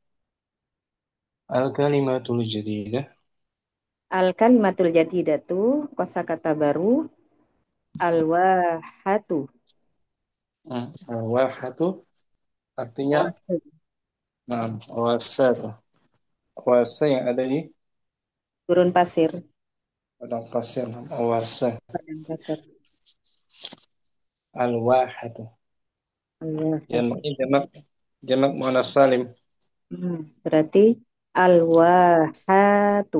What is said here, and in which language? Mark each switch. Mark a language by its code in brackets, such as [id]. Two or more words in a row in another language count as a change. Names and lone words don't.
[ar] Al-kalimatul jadidah. Al-kalimatul jadidatu, [id] kosakata baru, [ar] al-wahatu. [bjn] Wahatu artinya [ar] Wahatu, [bjn] wasa. Wasa yang ada di gurun pasir. padang pasir. Wasa. Padang pasir. [ar] Al-wahatu. Al-wahatu. Jamak muannas salim. [bjn] Berarti al-wahatu.